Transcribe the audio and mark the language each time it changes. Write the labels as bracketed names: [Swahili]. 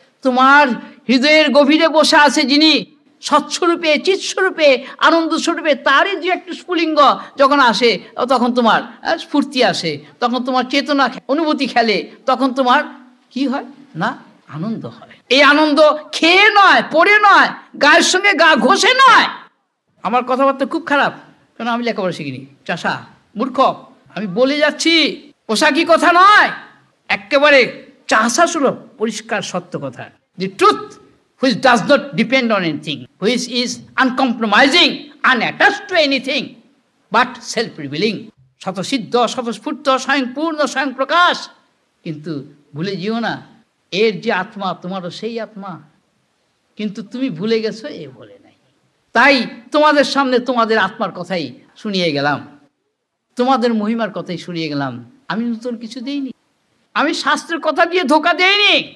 [Bangla] তোমার হৃদয়ের গভীরে বসে আছে যিনি, স্বচ্ছরূপে, চিৎস্বরূপে, আনন্দস্বরূপে, তারই যে একটু স্ফুলিঙ্গ যখন আসে তখন তোমার স্ফূর্তি আসে, তখন তোমার চেতনা অনুভূতি খেলে, তখন তোমার কি হয় না, আনন্দ হয়। এই আনন্দ খেয়ে নয়, পড়ে নয়, গায়ের সঙ্গে গা ঘষে নয়। আমার কথাবার্তা খুব খারাপ, কারণ আমি লেখাপড়া শিখিনি, চাষা মূর্খ, আমি বলে যাচ্ছি, পোশাকি কথা নয়, একেবারে চাষা সুলভ পরিষ্কার সত্য কথা। [English] the truth which does not depend on anything, which is uncompromising, unattached to anything, but self-revealing, [Bangla] স্বতঃসিদ্ধ, স্বতঃস্ফূর্ত, স্বয়ংপূর্ণ, স্বয়ং প্রকাশ। কিন্তু ভুলে যেও না, এর যে আত্মা তোমারও সেই আত্মা, কিন্তু তুমি ভুলে গেছো, এ বলে নাই। তাই তোমাদের সামনে তোমাদের আত্মার কথাই শুনিয়ে গেলাম, তোমাদের মহিমার কথাই শুনিয়ে গেলাম। আমি নতুন কিছু দেইনি, আমি শাস্ত্রের কথা দিয়ে ধোকা দেইনি।